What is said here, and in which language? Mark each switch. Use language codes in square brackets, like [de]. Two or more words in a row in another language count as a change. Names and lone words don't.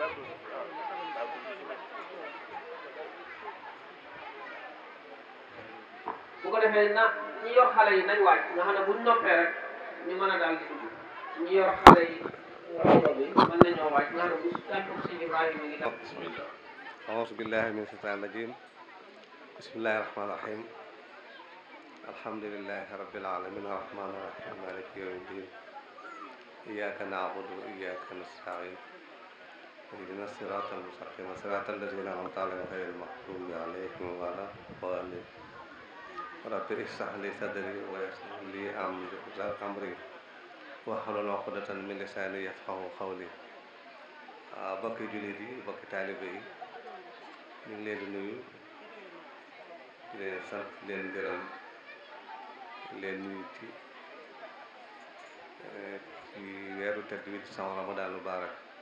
[wo] bu ko defee na ñi yor xale yi nañ wàcc nga xam ne buñ noppee rek ñu mën a daal di dugg ñi yor xale yi rajo bi mën nañoo wàcc nga xam ne bu tànku si Ibrahima ngi def [ar] بسم الله أعوذ بالله من الشيطان الرجيم بسم الله الرحمن الرحيم الحمد لله رب العالمين الرحمن الرحيم مالك يوم الدين إياك نعبد وإياك نستعين اهدنا الصراط المستقيم صراط الذين أنعمت عليهم غير المغضوب عليهم ولا الضالين رب اشرح لي صدري ويسر لي أمري واحلل عقدة من لساني يفقه قولي [wo] bokki jullit yi bokki taalibe yi ñu ngi leen di nuyu di leen sant leen gërëm leen nuyu ci weeru tedd wi di sama [ar] رمضان مبارك